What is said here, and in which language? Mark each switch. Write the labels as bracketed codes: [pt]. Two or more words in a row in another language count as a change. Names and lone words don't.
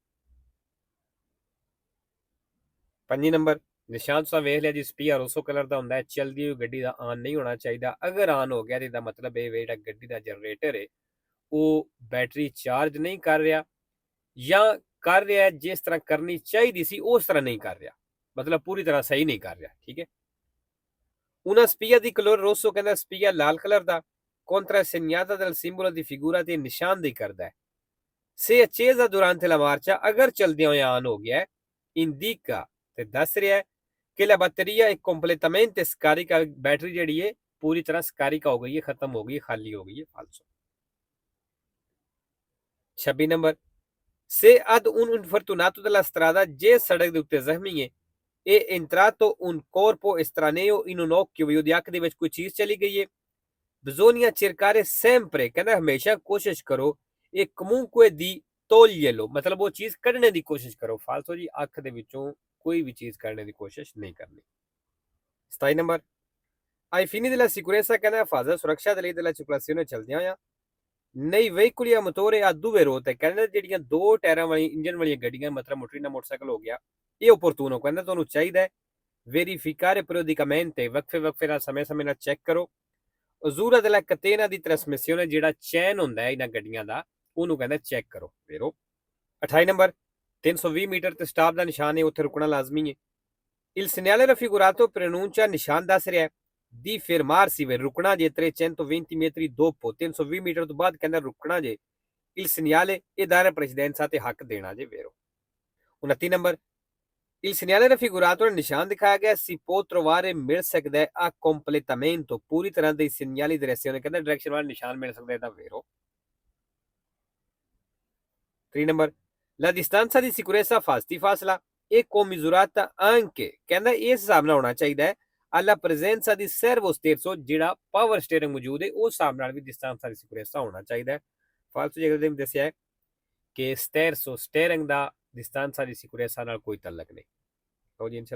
[pa] 5 ਨੰਬਰ ਨਿਸ਼ਾਨ ਤੁਸੀਂ ਵੇਖ ਲਿਆ ਜੀ ਸਪੀਅਰ ਉਸੋ ਕਲਰ ਦਾ ਹੁੰਦਾ ਹੈ ਚਲਦੀ ਹੋਈ ਗੱਡੀ ਦਾ ਆਨ ਨਹੀਂ ਹੋਣਾ ਚਾਹੀਦਾ ਅਗਰ ਆਨ ਹੋ ਗਿਆ ਤੇ ਇਹਦਾ ਮਤਲਬ ਇਹ ਜਿਹੜਾ ਗੱਡੀ ਦਾ ਜਨਰੇਟਰ ਹੈ ਉਹ [en] battery charge [pa] ਨਹੀਂ ਕਰ ਰਿਹਾ ਜਾਂ ਕਰ ਰਿਹਾ ਜਿਸ ਤਰ੍ਹਾਂ ਕਰਨੀ ਚਾਹੀਦੀ ਸੀ ਉਸ ਤਰ੍ਹਾਂ ਨਹੀਂ ਕਰ ਰਿਹਾ ਮਤਲਬ ਪੂਰੀ ਤਰ੍ਹਾਂ ਸਹੀ ਨਹੀਂ ਕਰ ਰਿਹਾ ਠੀਕ ਹੈ ਉਹਨਾਂ ਸਪੀਅਰ ਦੀ ਕਲਰ ਰੋਸੋ ਕਹਿੰਦਾ ਸਪੀਅਰ ਲਾਲ ਕਲਰ ਦਾ [it] contrassegnata dal simbolo di figura [pa] ਤੇ ਨਿਸ਼ਾਨਦੇਹੀ ਕਰਦਾ ਹੈ [it] se accesa durante la marcia [pa] ਅਗਰ ਚਲਦਿਆਂ ਹੋਇਆ ਆਨ ਹੋ ਗਿਆ indica ਤੇ ਦੱਸ ਰਿਹਾ ਹੈ ਕਿ [it] la batteria è completamente scarica [pa] ਬੈਟਰੀ ਜਿਹੜੀ ਹੈ ਪੂਰੀ ਤਰ੍ਹਾਂ scarica ਹੋ ਗਈ ਹੈ ਖਤਮ ਹੋ ਗਈ ਹੈ ਖਾਲੀ ਹੋ ਗਈ ਹੈ ਫਾਲਸੋ 26 ਨੰਬਰ [it] se ad un infortunato della strada [pa] ਜੇ ਸੜਕ ਦੇ ਉੱਤੇ ਜ਼ਖਮੀ ਹੈ [it] è entrato un corpo estraneo in un occhio [pa] ਵੀ ਉਹਦੀ ਅੱਖ ਦੇ ਵਿੱਚ ਕੋਈ ਚੀਜ਼ ਚਲੀ ਗਈ ਹੈ [it] bisogna cercare sempre [pa] ਕਹਿੰਦਾ ਹਮੇਸ਼ਾ ਕੋਸ਼ਿਸ਼ ਕਰੋ ਇਹ [it] comunque di toglierlo [pa] ਮਤਲਬ ਉਹ ਚੀਜ਼ ਕੱਢਣੇ ਦੀ ਕੋਸ਼ਿਸ਼ ਕਰੋ ਫਾਲਤੂ ਜੀ ਅੱਖ ਦੇ ਵਿੱਚੋਂ ਕੋਈ ਵੀ ਚੀਜ਼ ਕੱਢਣੇ ਦੀ ਕੋਸ਼ਿਸ਼ ਨਹੀਂ ਕਰਨੀ 27 ਨੰਬਰ [it] ai fini della sicurezza [pa] ਕਹਿੰਦਾ ਹਿਫਾਜ਼ਤ ਸੁਰੱਖਿਆ ਦੇ ਲਈ [it] della circolazione [pa] ਚਲਦਿਆਂ ਆ [it] nei veicoli a motore a due ruote [pa] ਕਹਿੰਦਾ ਜਿਹੜੀਆਂ ਦੋ ਟਾਇਰਾਂ ਵਾਲੀ ਇੰਜਨ ਵਾਲੀਆਂ ਗੱਡੀਆਂ ਮਤਲਬ ਮੋਟਰੀਨਾ ਮੋਟਰਸਾਈਕਲ ਹੋ ਗਿਆ ਇਹ opportuno ਕਹਿੰਦਾ ਤੁਹਾਨੂੰ ਚਾਹੀਦਾ ਹੈ [it] verificare periodicamente [pa] ਵਕਫੇ ਨਾਲ ਸਮੇਂ ਨਾਲ ਚੈੱਕ ਕਰੋ ਅਜ਼ੂਰਾ [it] della catena di trasmissione [pa] ਜਿਹੜਾ ਚੈਨ ਹੁੰਦਾ ਹੈ ਇਹਨਾਂ ਗੱਡੀਆਂ ਦਾ ਉਹਨੂੰ ਕਹਿੰਦਾ ਚੈੱਕ ਕਰੋ ਫੇਰੋ 28 ਨੰਬਰ 320 ਮੀਟਰ ਤੇ ਸਟਾਪ ਦਾ ਨਿਸ਼ਾਨ ਹੈ ਉੱਥੇ ਰੁਕਣਾ ਲਾਜ਼ਮੀ ਹੈ [it] il segnale raffigurato preannuncia [pa] ਨਿਸ਼ਾਨ ਦੱਸ ਰਿਹਾ ਹੈ [it] di fermarsi per [pa] ਰੁਕਣਾ ਜੇ [it] 320 metri dopo [pa] 320 ਮੀਟਰ ਤੋਂ ਬਾਅਦ ਕਹਿੰਦਾ ਰੁਕਣਾ ਜੇ [it] il segnale e dare precedenza [pa] ਤੇ ਹੱਕ ਦੇਣਾ ਜੇ ਵੇਰੋ 29 ਨੰਬਰ [it] il segnale raffigurato [pa] ਨਿਸ਼ਾਨ ਦਿਖਾਇਆ ਗਿਆ [it] si può trovare [pa] ਮਿਲ ਸਕਦਾ ਹੈ [it] a completamento [pa] ਪੂਰੀ ਤਰ੍ਹਾਂ ਦੇ [it] segnali direzione [pa] ਕਹਿੰਦਾ ਡਾਇਰੈਕਸ਼ਨ ਵਾਲਾ ਨਿਸ਼ਾਨ ਮਿਲ ਸਕਦਾ ਇਹਦਾ ਵੇਰੋ 3 ਨੰਬਰ [it] la distanza di sicurezza [pa] fasti ਫਾਸਲਾ ਇਹ [it] commisurata anche [pa] ਕਹਿੰਦਾ ਇਸ ਹਿਸਾਬ ਨਾਲ ਹੋਣਾ ਚਾਹੀਦਾ ਹੈ [it] alla presenza di servo sterzo [pa] ਜਿਹੜਾ [en] power steering [pa] ਮੌਜੂਦ ਹੈ ਉਸ ਹਿਸਾਬ ਨਾਲ ਵੀ [it] distanza di sicurezza [pa] ਹੋਣਾ ਚਾਹੀਦਾ ਹੈ ਫਾਲਤੂ ਜਗ੍ਹਾ ਤੇ ਦੱਸਿਆ ਹੈ ਕਿ ਸਟੀਅਰਿੰਗ ਦਾ [it] distanza di sicurezza [pa] ਨਾਲ ਕੋਈ ਤਾਲੁਕ ਨਹੀਂ ਹੋ ਜੀ